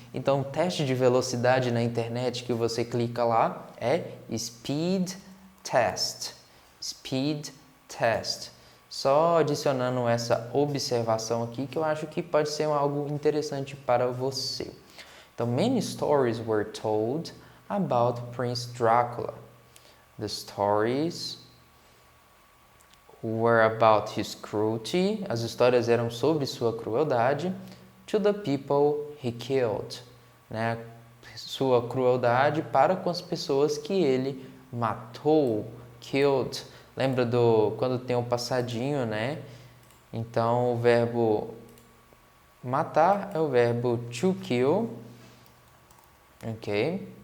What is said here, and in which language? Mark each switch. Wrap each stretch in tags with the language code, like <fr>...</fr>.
<pt>Então, o teste de velocidade na internet que você clica lá é speed test. Speed test. Só adicionando essa observação aqui que eu acho que pode ser algo interessante para você.</pt> <en>Então, many stories were told about Prince Dracula. The stories were about his cruelty.</en> <pt>As histórias eram sobre sua crueldade.</pt> <en>To the people he killed.</en> <pt>Né? Sua crueldade para com as pessoas que ele matou. Killed. Lembra quando tem um passadinho, né? Então, o verbo matar é o verbo to kill. Ok?</pt>